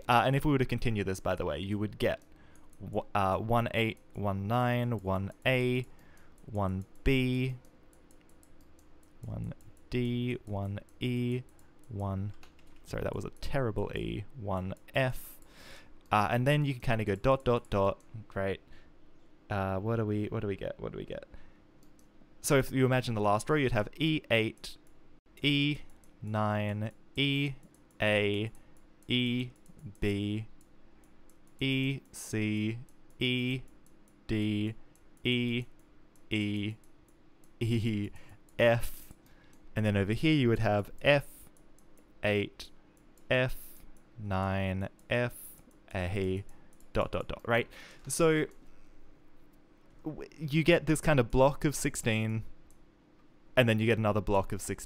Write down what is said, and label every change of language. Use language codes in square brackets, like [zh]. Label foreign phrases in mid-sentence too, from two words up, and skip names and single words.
[en] And if we were to continue this, by the way, you would get 1, 8, 1, 9, 1, A, 1, B, 1, D, 1, E, 1, sorry, that was a terrible E, 1, F, and then you can kind of go dot, dot, dot, right? What do we get? So if you imagine the last row, you'd have E8, E9, E, A, E, B, E, C, E, D, E, E, E, F, and then over here you would have F8, F9, F, A, dot, dot, dot, right? So you get this kind of block of 16, and then you get another block of 16.